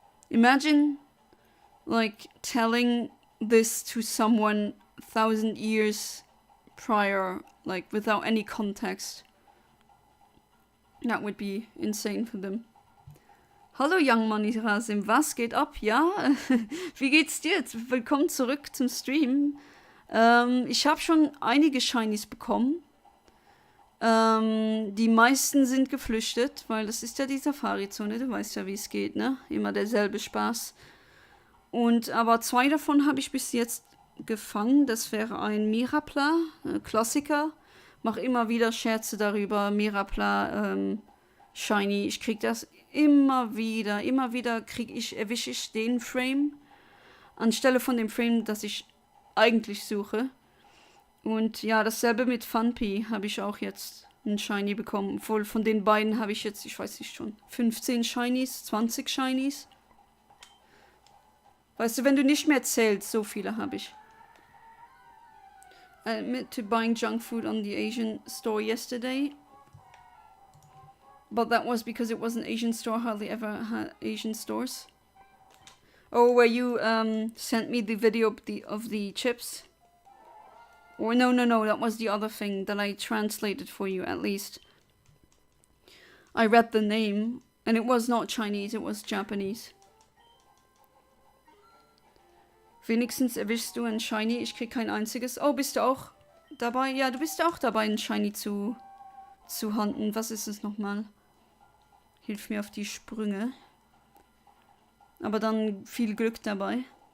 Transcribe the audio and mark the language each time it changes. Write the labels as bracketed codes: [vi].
[en] Imagine like telling this to someone 1,000 years prior, like without any context. That would be insane for them. [de] Hallo Young Money Rasim, was geht ab? Ja, wie geht's dir? Willkommen zurück zum Stream. Ich habe schon einige Shinies bekommen. Die meisten sind geflüchtet, weil das ist ja die Safari-Zone, du weißt ja, wie es geht, ne? Immer derselbe Spaß. Aber 2 davon habe ich bis jetzt gefangen. Das wäre ein Mirapla, Klassiker. Mach immer wieder Scherze darüber, Mirapla, Shiny. Ich krieg das immer wieder erwische ich den Frame anstelle von dem Frame, das ich eigentlich suche. Und ja, dasselbe mit Funpy habe ich auch jetzt ein Shiny bekommen. Obwohl von den beiden habe ich jetzt, ich weiß nicht schon, 15 Shinies, 20 Shinies. Weißt du, wenn du nicht mehr zählst, so viele habe ich. [en] I admit to buying junk food on the Asian store yesterday. But that was because it was an Asian store, hardly ever had Asian stores. Oh, where you sent me the video of the chips? Or no, that was the other thing that I translated for you, at least. I read the name, and it was not Chinese, it was Japanese. [de] Wenigstens erwischst du ein Shiny, ich krieg kein einziges. Oh, bist du auch dabei? Ja, du bist auch dabei, ein Shiny zu hunten. Was ist es nochmal? Hilf mir auf die Sprünge. Aber dann viel Glück dabei.